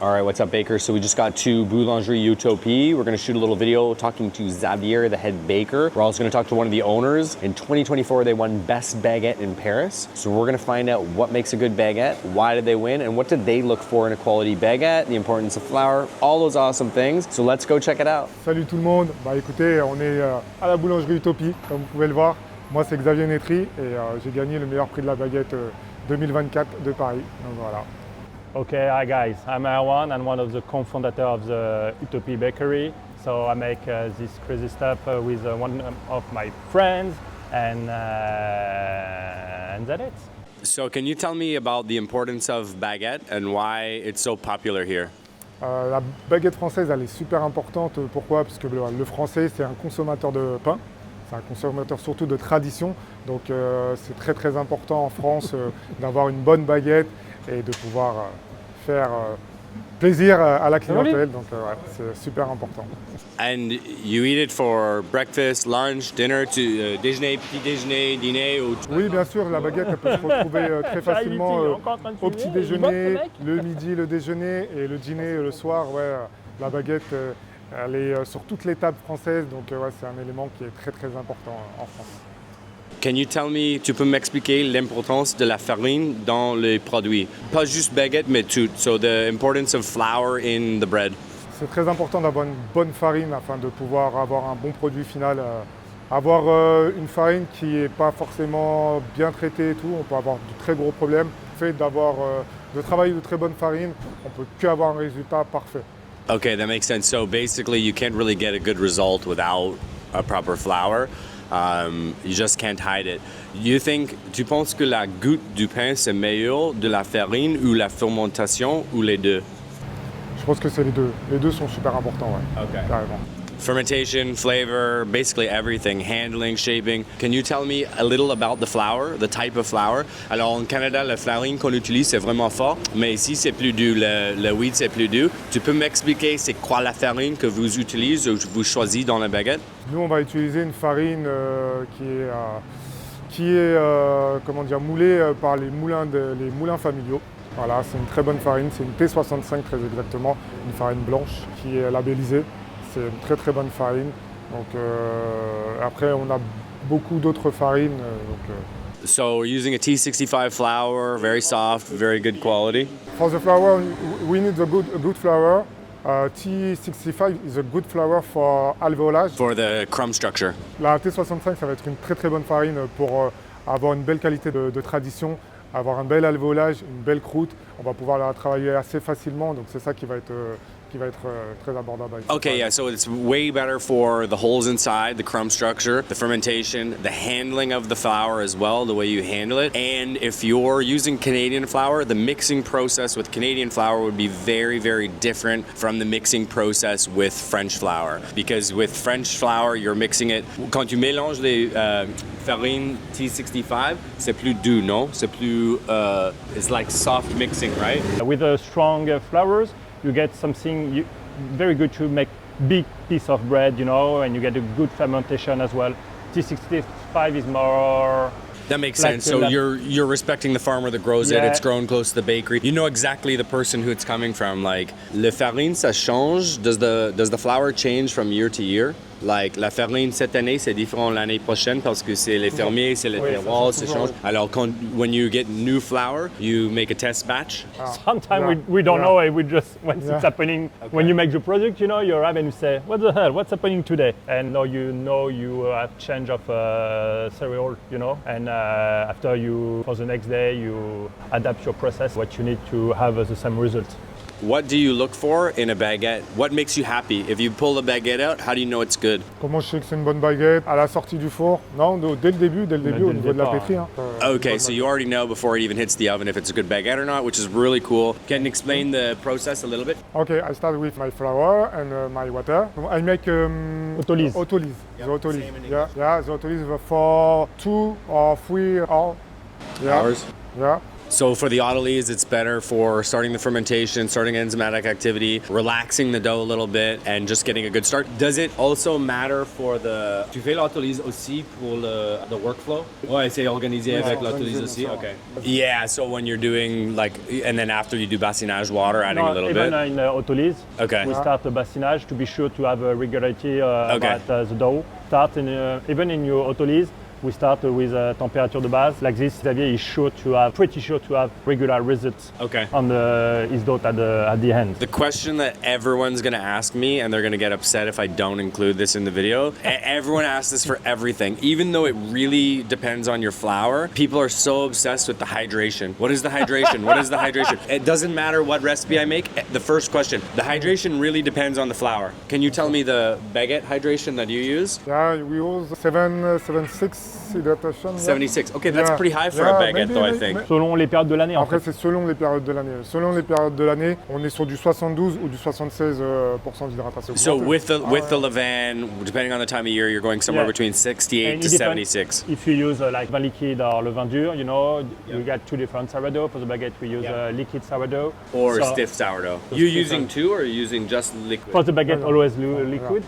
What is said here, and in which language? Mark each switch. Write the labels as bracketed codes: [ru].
[en] All right, what's up, bakers? So we just got to Boulangerie Utopie. We're gonna shoot a little video talking to Xavier, the head baker. We're also gonna talk to one of the owners. In 2024, they won Best Baguette in Paris. So we're gonna find out what makes a good baguette, why did they win, and what did they look for in a quality baguette, the importance of flour, all those awesome things. So let's go check it out. [fr] Salut tout le monde. Bah écoutez, on est à la Boulangerie Utopie, comme vous pouvez le voir. Moi, c'est Xavier Netry et j'ai gagné le meilleur prix de la baguette 2024 de Paris. Donc voilà. [en] Okay, hi guys, I'm Erwan. I'm one of the co-founders of the Utopie bakery. So I make this crazy stuff with one of my friends and that's it. So can you tell me about the importance of baguette and why it's so popular here? [fr] La baguette française, elle est super importante. Pourquoi? Parce que le français, c'est un consommateur de pain. C'est un consommateur surtout de tradition. Donc c'est très très important en France d'avoir une bonne baguette et de pouvoir faire plaisir à la clientèle. Donc ouais, c'est super important. [en] And you eat it for breakfast, lunch, dinner, [fr] déjeuner, petit déjeuner, dîner ou... Oui, bien sûr, la baguette elle peut se retrouver très facilement au petit déjeuner, le midi, le déjeuner et le dîner le soir. Ouais, la baguette, elle est sur toutes les tables françaises, donc ouais, c'est un élément qui est très très important en France. [en] Can you tell me, [fr] tu peux m'expliquer l'importance de la farine dans les produits? Pas juste baguette, mais tout. [en] So the importance of flour in the bread. [fr] C'est très important d'avoir une bonne farine afin de pouvoir avoir un bon produit final. Avoir une farine qui n'est pas forcément bien traitée et tout, on peut avoir de très gros problèmes. Le fait de travailler de très bonne farine, on ne peut qu'avoir un résultat parfait. [en] Okay, that makes sense. So basically, you can't really get a good result without a proper flour. You just can't hide it. [fr] Tu penses que la goutte du pain, c'est meilleur de la farine ou la fermentation ou les deux? Je pense que c'est les deux. Les deux sont super importants, ouais. [en] Okay. [fr] Carrément. [en] Fermentation, flavor, basically everything, handling, shaping. Can you tell me a little about the flour, the type of flour? [fr] Alors, au Canada, la farine qu'on utilise, c'est vraiment fort, mais ici, c'est plus doux. Le wheat, c'est plus doux. Tu peux m'expliquer c'est quoi la farine que vous utilisez ou vous choisissez dans la baguette? Nous, on va utiliser une farine qui est comment dire, moulée par les moulins familiaux. Voilà, c'est une très bonne farine, c'est une T65 très exactement, une farine blanche qui est labellisée. C'est une très très bonne farine. Donc après, on a beaucoup d'autres farines. [en] So we're using a T65 flour, very soft, very good quality. For the flour, we need a good flour. T65 is a good flour for alvéolage. For the crumb structure. [fr] La T65, ça va être une très très bonne farine pour avoir une belle qualité de tradition, avoir un bel alvéolage, une belle croûte. On va pouvoir la travailler assez facilement, donc c'est ça qui va être très abordable. [en] Okay, yeah, so it's way better for the holes inside, the crumb structure, the fermentation, the handling of the flour as well, the way you handle it. And if you're using Canadian flour, the mixing process with Canadian flour would be very, very different from the mixing process with French flour. Because with French flour, you're mixing it, [fr] quand tu mélanges les farines T65, c'est plus doux, non? C'est plus, [en] it's like soft mixing, right? With strong flours, you get something very good to make big piece of bread, you know, and you get a good fermentation as well. T65 is more... That makes sense. So you're respecting the farmer that grows it. It's grown close to the bakery. You know exactly the person who it's coming from. Like, [fr] le farine, ça change. [en] Does the flour change from year to year? Like, [fr] la farine cette année, c'est différent l'année prochaine parce que c'est les fermiers, c'est le terroir, ça change. Alors, [en] when you get new flour, you make a test batch? Sometimes we don't know it. We just, when it's happening, when you make the product, you know, you arrive and you say, what the hell, what's happening today? And now you have change of cereal, you know, and after for the next day, you adapt your process, what you need to have the same result. What do you look for in a baguette? What makes you happy? If you pull the baguette out, how do you know it's good? [fr] Comment je sais que c'est une bonne baguette? À la sortie du four? Non, dès le début au niveau de la pétrie. Hein. [en] Okay, so you already know before it even hits the oven if it's a good baguette or not, which is really cool. Can you explain the process a little bit? Okay, I start with my flour and my water. I make autolyse. Autolyse. The autolyse. Yeah, the autolyse for 2 or 3 hours. Hours? Yeah. So for the autolyse, it's better for starting the fermentation, starting enzymatic activity, relaxing the dough a little bit, and just getting a good start. Does it also matter for the... [fr] Tu fais l'autolyse aussi pour [en] the workflow? [fr] Ouais, c'est organisé avec l'autolyse aussi? [en] Okay. Yeah, so when you're doing like, and then after you do bassinage water, adding a little even bit? in autolyse, Okay. we start the bassinage to be sure to have a regularity Okay. about the dough. Start in, even in your autolyse, we start with temperature de base. Like this, Xavier is pretty sure to have regular results on his dough at the end. The question that everyone's gonna ask me, and they're gonna get upset if I don't include this in the video, everyone asks this for everything. Even though it really depends on your flour, people are so obsessed with the hydration. What is the hydration? What is the hydration? It doesn't matter what recipe I make. The first question, the hydration really depends on the flour. Can you tell me the baguette hydration that you use? Yeah, we use 76 hydratation. 76. Okay, that's pretty high for a baguette though, I think. [fr] Selon les périodes de l'année. Après, c'est selon les périodes de l'année. Selon les périodes de l'année, on est sur du 72 ou du 76% d'hydratation. [en] So with the levain, depending on the time of year, you're going somewhere between 68 to 76. If you use like vin liquide or levain dur, you know, you got two different sourdough. For the baguette, we use liquid sourdough. Or stiff sourdough. You using two or are you using just liquid? For the baguette, always liquid.